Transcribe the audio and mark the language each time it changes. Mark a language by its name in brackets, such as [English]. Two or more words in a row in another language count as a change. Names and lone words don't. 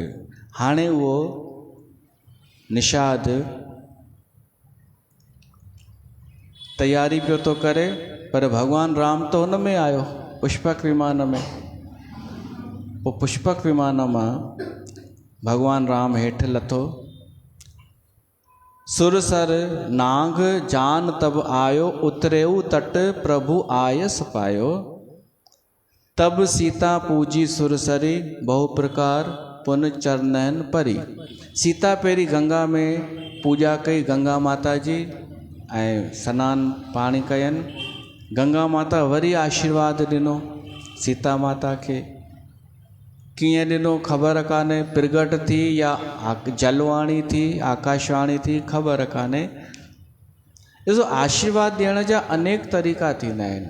[Sindhi] हाणे उहो निषाद तयारी पियो थो करे, पर भॻवानु राम त हुन में आयो पुष्पक विमान में। पोइ पुष्पक विमान मां भॻवानु राम हेठि लथो। [Awadhi] सुरसर नांग जान तब आयो, उतरेऊ तट प्रभु आयस पायो। तब सीता पूजी सुरसरी, बहु प्रकार पुन चरणन परी। [Sindhi] सीता पहिरीं गंगा में पूजा कई, गंगा माता जी, ऐं सनानु पाणी कयनि। गंगा माता वरी आशीर्वाद ॾिनो सीता माता खे। कीअं ॾिनो ख़बर कान्हे, प्रगट थी या जलवाणी थी, आकाशवाणी थी, ख़बर कान्हे। ॾिसो आशीर्वाद ॾियण जा अनेक तरीक़ा थींदा आहिनि।